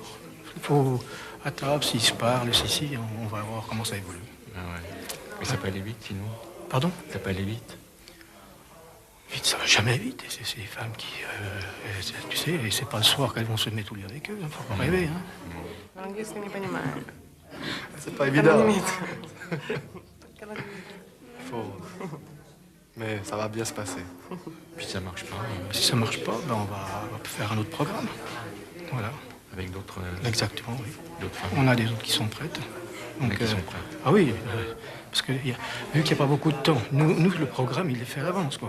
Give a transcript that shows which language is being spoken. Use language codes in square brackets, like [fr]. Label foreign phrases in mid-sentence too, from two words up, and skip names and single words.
[fr] Il faut, à table, s'ils se parlent, si, on va voir comment ça évolue. Ah ouais. Mais ça peut aller vite, sinon? Pardon? Ça peut aller vite? Vite, ça va jamais vite. C'est des femmes qui, tu sais, c'est pas le soir qu'elles vont se mettre au lit avec eux. Faut pas rêver, hein. [ru] Английский не понимаю. [fr] C'est pas évident. faut. Mais ça va bien se passer. Puis ça marche pas. Si ça marche pas, ben on va faire un autre programme. Voilà. Avec d'autres. Exactement, oui. D'autres femmes. On a des autres qui sont prêtes. Donc, Qui sont prêtes. Ah oui, parce que vu qu'il n'y a pas beaucoup de temps, nous, le programme, il est fait à l'avance, quoi.